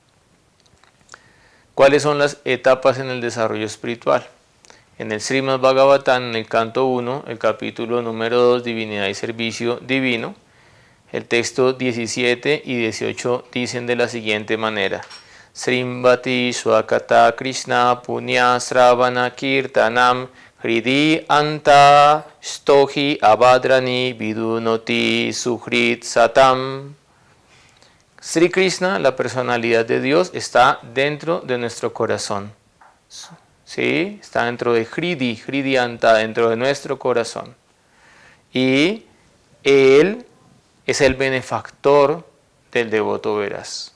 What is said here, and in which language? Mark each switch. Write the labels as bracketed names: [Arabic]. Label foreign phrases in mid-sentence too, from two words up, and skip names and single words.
[Spanish] ¿Cuáles son las etapas en el desarrollo espiritual? En el Srimad Bhagavatam, en el canto 1, el capítulo número 2, Divinidad y Servicio Divino, el texto 17 y 18 dicen de la siguiente manera: [Sanskrit] Srimvati Swakata Krishna Punya Sravana Kirtanam Hridi Anta Stohi Abhadrani Vidunoti Suhrit Satam. [Spanish] Sri Krishna, la personalidad de Dios, está dentro de nuestro corazón. ¿Sí? Está dentro de [Sanskrit] Hridi Anta, [Spanish] dentro de nuestro corazón. Y Él es el benefactor del devoto veraz.